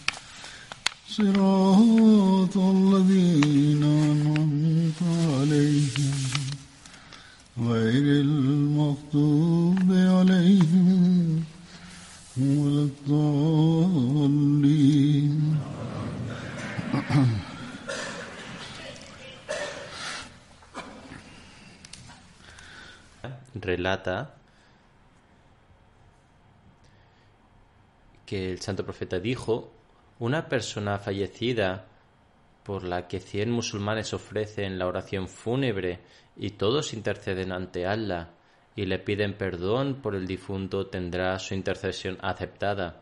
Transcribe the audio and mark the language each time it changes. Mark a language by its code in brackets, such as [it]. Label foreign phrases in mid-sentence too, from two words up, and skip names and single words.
[ar] صراط الذين أنعمت عليهم غير المغضوب عليهم ولا الضالين. [es] Relata que el santo profeta dijo: una persona fallecida por la que 100 musulmanes ofrecen la oración fúnebre y todos interceden ante Allah y le piden perdón por el difunto tendrá su intercesión aceptada.